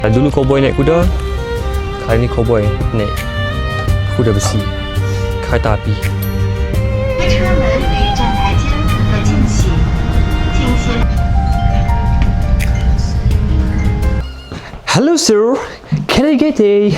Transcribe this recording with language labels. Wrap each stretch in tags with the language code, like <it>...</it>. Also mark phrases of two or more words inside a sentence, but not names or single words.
<ms>Dulu cowboy naik kuda, kali ni cowboy naik kuda besi, kereta api.</ms> <zh>车门与站台间不得进行，请携</zh> <en>Hello sir, can I get a?</en>